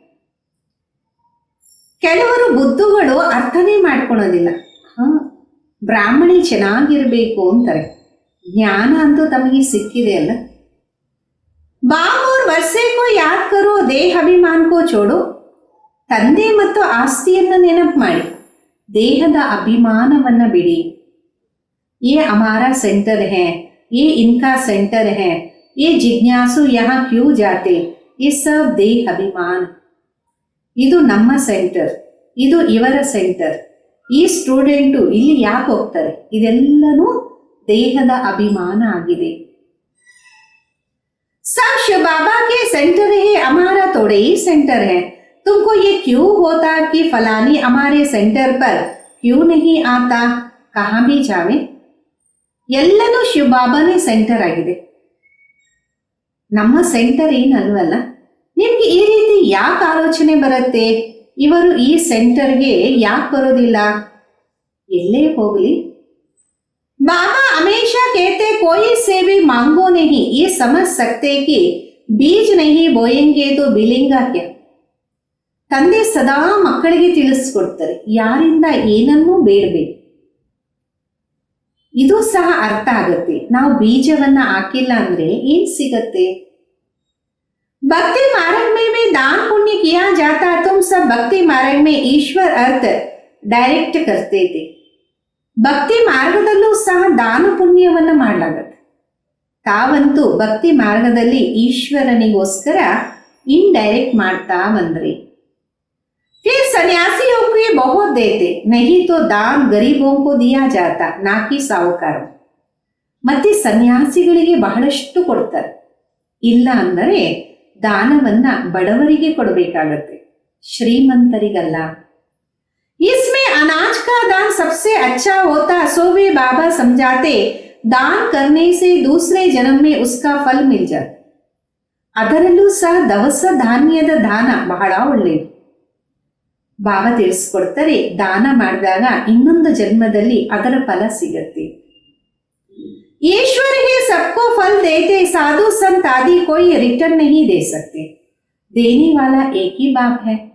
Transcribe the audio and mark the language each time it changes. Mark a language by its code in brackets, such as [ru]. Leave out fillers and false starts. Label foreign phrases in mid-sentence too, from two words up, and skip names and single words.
[kn] ಕೆಲವರು ಬುದ್ಧುಗಳು ಅರ್ಥನೇ ಮಾಡ್ಕೊಳೋದಿಲ್ಲ. ಬ್ರಾಹ್ಮಣಿ ಚೆನ್ನಾಗಿರ್ಬೇಕು ಅಂತಾರೆ, ಜ್ಞಾನ ಅಂತೂ ತಮಗೆ ಸಿಕ್ಕಿದೆ ಅಲ್ಲ. [hi] ಬಾಪ್ और वर्षे को याद करो, देह अभिमान को छोड़ो. [kn] ತಂದೆ ಮತ್ತು ಆಸ್ತಿಯನ್ನು ನೆನಪು ಮಾಡಿ, ದೇಹದ ಅಭಿಮಾನವನ್ನ ಬಿಡಿ. [hi] ये हमारा सेंटर है, ये इनका सेंटर है, ये जिज्ञासु यहाँ क्यों जाते, ये सब देह अभिमान. [kn] ಇದು ನಮ್ಮ ಸೆಂಟರ್, ಇದು ಇವರ ಸೆಂಟರ್, ಈ ಸ್ಟೂಡೆಂಟು ಇಲ್ಲಿ ಯಾಕೆ ಹೋಗ್ತಾರೆ, ಇದೆಲ್ಲನೂ ದೇಹದ ಅಭಿಮಾನ ಆಗಿದೆ. [hi] सब शिव बाबा के सेंटर है, हमारा थोड़े ही सेंटर है. तुमको ये क्यों होता कि फलानी हमारे सेंटर पर क्यों नहीं आता, कहाँ भी जावे. [kn] ಎಲ್ಲನೂ ಶಿವ ಬಾಬಾನೇ ಸೆಂಟರ್ ಆಗಿದೆ, ನಮ್ಮ ಸೆಂಟರ್ ಏನಲ್ವಲ್ಲ. ನಿಮ್ಗೆ ಈ ರೀತಿ ಯಾಕೆ ಆಲೋಚನೆ ಬರುತ್ತೆ, ಇವರು ಈ ಸೆಂಟರ್ಗೆ ಯಾಕೆ ಬರೋದಿಲ್ಲ, ಎಲ್ಲೇ ಹೋಗಲಿ. [hi] बाबा हमेशा कहते कोई से भी मांगो नहीं, ये समझ सकते कि बीज नहीं बोएंगे तो बिलेगा क्या. [kn] ತಂದೆ ಸದಾ ಮಕ್ಕಳಿಗೆ ತಿಳಿಸ್ಕೊಡ್ತಾರೆ, ಯಾರಿಂದ ಏನನ್ನೂ ಬೇಡಬೇಡಿ. ಇದು ಸಹ ಅರ್ಥ ಆಗುತ್ತೆ, ನಾವು ಬೀಜವನ್ನ ಹಾಕಿಲ್ಲ ಅಂದ್ರೆ ಏನ್ ಸಿಗತ್ತೆ. [hi] ಭಕ್ತಿ मार्ग में भी दान पुण्य किया जाता, तुम सब भक्ति मार्ग में ईश्वर अर्थ डायरेक्ट करते थे. [kn] ಭಕ್ತಿ ಮಾರ್ಗದಲ್ಲೂ ಸಹ ದಾನ ಪುಣ್ಯವನ್ನ ಮಾಡಲಾಗತ್ತೆ. ತಾವಂತೂ ಭಕ್ತಿ ಮಾರ್ಗದಲ್ಲಿ ಈಶ್ವರನಿಗೋಸ್ಕರ ಇನ್ಡೈರೆಕ್ಟ್ ಮಾಡ್ತಾ ಬಂದ್ರಿ. [hi] फिर सन्यासियों को बहुत देते, नहीं तो दान गरीबों को दिया जाता, ना कि साहुकारों. [kn] ಮತ್ತೆ ಸನ್ಯಾಸಿಗಳಿಗೆ ಬಹಳಷ್ಟು ಕೊಡ್ತಾರೆ, ಇಲ್ಲ ಅಂದರೆ ದಾನವನ್ನ ಬಡವರಿಗೆ ಕೊಡಬೇಕಾಗತ್ತೆ, ಶ್ರೀಮಂತರಿಗಲ್ಲ. [hi] इसमें अनाज का दान सबसे अच्छा होता, सो भी बाबा समझाते दान करने से दूसरे जन्म में उसका फल मिल जाता. [kn] ಅದರಲ್ಲೂ ಸಹ ದವಸ ಧಾನ್ಯದ ದಾನ ಬಹಳ ಒಳ್ಳೆಯದು. ಬಾಬಾ ತಿಳಿಸ್ಕೊಡ್ತಾರೆ, ದಾನ ಮಾಡಿದಾಗ ಇನ್ನೊಂದು ಜನ್ಮದಲ್ಲಿ ಅದರ ಫಲ ಸಿಗತ್ತೆ. [hi] ईश्वर ही सबको फल देते, साधु संत आदि कोई रिटर्न नहीं दे सकते, देने वाला एक ही बाप है.